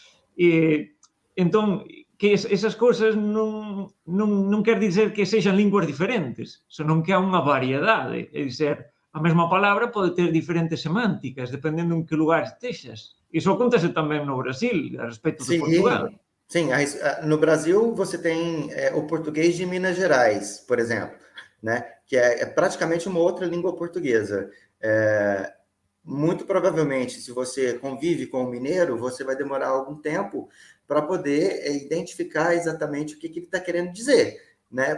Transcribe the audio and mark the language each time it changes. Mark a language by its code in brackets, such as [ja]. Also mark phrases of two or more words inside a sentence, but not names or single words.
[gl] Entón, que esas cousas non quer dizer que sexan linguas diferentes, senón que há unha variedade, é dizer, a mesma palabra pode ter diferentes semánticas, dependendo en que lugar estexas. Iso acontece tamén no Brasil, a respecto de Portugal. [pt] Sim, no Brasil você tem o português de Minas Gerais, por exemplo, né? Que é praticamente uma outra língua portuguesa. Muito provavelmente, se você convive com o mineiro, você vai demorar algum tempo para poder identificar exatamente o que ele está querendo dizer, né?